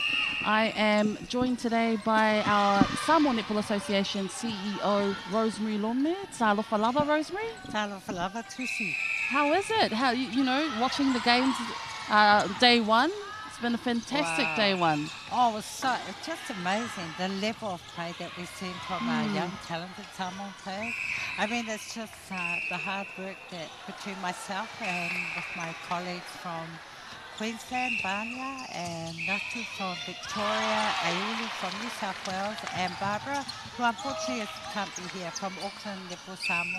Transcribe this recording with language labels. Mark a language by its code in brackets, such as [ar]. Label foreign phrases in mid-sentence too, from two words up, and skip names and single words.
[en] I am joined today by our Samoa Netball Association CEO, Rosemary Lome. [sm] Talofa lava, Rosemary. Talofa lava, Tusi. [en] How is it? How you know, watching the games day one? It's been a fantastic day one. Oh, it's just amazing, the level of play that we've seen from our young, talented Samoan players. I mean, it's just the hard work that between myself and with my colleagues from Queensland, Banya, and Natu from Victoria, Aiuli from New South Wales, and Barbara, who unfortunately can't be here, from Auckland, Netball Samoa.